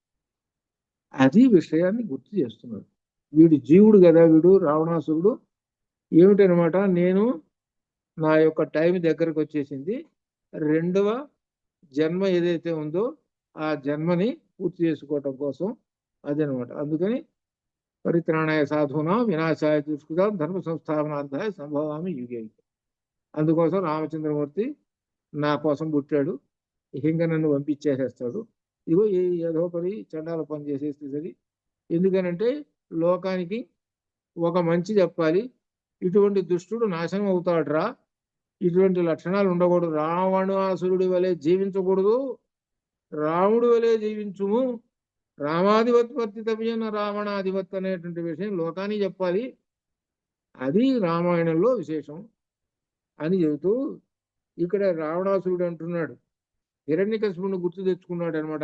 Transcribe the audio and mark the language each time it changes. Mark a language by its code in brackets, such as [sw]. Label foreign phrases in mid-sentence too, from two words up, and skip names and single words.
[te] అది విషయాన్ని గుర్తు చేస్తున్నాడు. వీడు జీవుడు కదా, వీడు రావణాసురుడు. ఏమిటనమాట, నేను నా యొక్క టైం దగ్గరకు వచ్చేసింది, 2వ జన్మ ఏదైతే ఉందో ఆ జన్మని పూర్తి చేసుకోవటం కోసం అదనమాట. [sa] అందుకని పరిత్రాణాయ సాధూనాం వినాశాయ దుష్కృతాం ధర్మ సంస్థాపనార్థాయ సంభవామి యుగే. [te] అందుకోసం రామచంద్రమూర్తి నా కోసం పుట్టాడు, ఇంకా నన్ను పంపించేసేస్తాడు. ఇగో ఈ యథోపరి చండాల పని చేసేస్తే సరి. ఎందుకనంటే లోకానికి ఒక మంచి చెప్పాలి, ఇటువంటి దుష్టుడు నాశనం అవుతాడురా, ఇటువంటి లక్షణాలు ఉండకూడదు, రావణాసురుడి వలె జీవించకూడదు, రాముడి వలె జీవించుము, [sa] రామాధిపత్వర్తితవ్యన రావణాధిపత్ [te] అనేటువంటి విషయం లోకానికి చెప్పాలి, అది రామాయణంలో విశేషం అని చెబుతూ ఇక్కడ రావణాసురుడు అంటున్నాడు, హిరణ్యకశిపుని గుర్తు తెచ్చుకున్నాడు అనమాట.